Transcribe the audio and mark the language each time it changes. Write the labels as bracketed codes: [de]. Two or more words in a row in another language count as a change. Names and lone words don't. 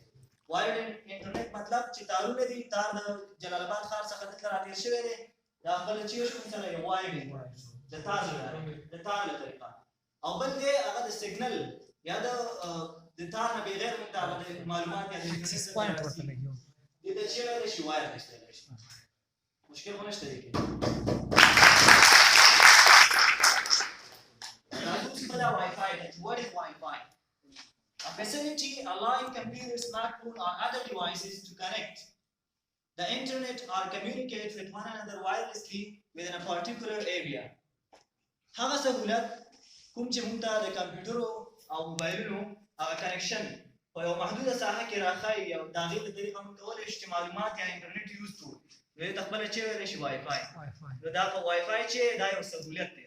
[en] wide internet [ps] مطلب چې تارونه دي، تار د جلال آباد ښار څخه دلته راتېر شوی دی، دا خپله چیرې شو موږ سره یو وایډ انټرنیټ شو د تار له طریقه. او بل دی هغه د سیګنل یا د تار نه بغیر موږ ته هغه د معلومات یا د دې ته چې ویلی شي وایرلیس ویلی شي. مشکل خو نشته دی کې. [en] Wi-Fi. What is Wi-Fi? A facility allowing computers, smartphones, or other devices to connect the internet or communicate with one another wirelessly within a particular area. [ps] هغه سهولت کوم چې موږ ته د کمپیوټرو او موبایلونو هغه کنیکشن په یو محدوده ساحه کې راښایي او د هغې په طریقه موږ کولی شو چې معلومات یا انټرنیټ یوز کړو. نو دې ته خپله چې ویلی شي وای فای. نو دا په وای فای چې دا یو سهولت دی.